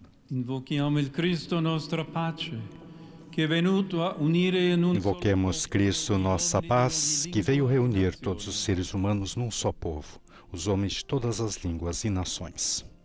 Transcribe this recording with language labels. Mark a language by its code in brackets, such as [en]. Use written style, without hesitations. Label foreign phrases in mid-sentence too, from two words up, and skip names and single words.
[it] Invochiamo il Cristo nostra pace, [pt] que é [it] venuto a unire in un [pt] Invoquemos Cristo, nossa paz, que veio reunir todos os seres humanos num só povo, os homens de todas as línguas e nações.